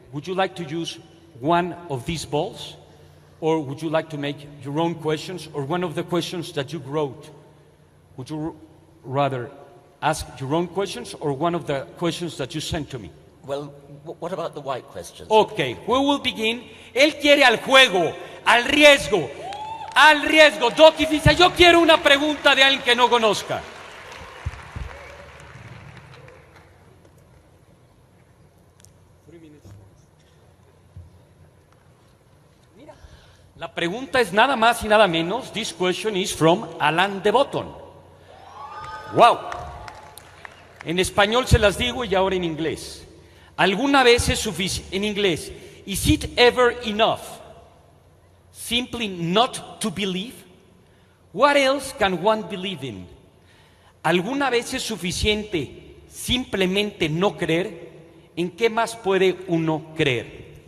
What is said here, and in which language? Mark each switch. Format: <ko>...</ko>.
<en>Would you like to use one of these balls? Or would you like to make your own questions, or one of the questions that you wrote? Would you rather ask your own questions, or one of the questions that you sent to me? Well, what about the white questions? Okay, we will begin.</en> <es>Él quiere al juego, al riesgo. Doc dice, yo quiero una pregunta de alguien que no conozca. La pregunta es nada más y nada menos.</es> <en>This question is from Alan de Botton. Wow.</en> <es>En español se las digo y ahora en inglés. ¿Alguna vez es suficiente? En inglés.</es> <en>Is it ever enough simply not to believe? What else can one believe in?</en> <es>¿Alguna vez es suficiente simplemente no creer? ¿En qué más puede uno creer?</es>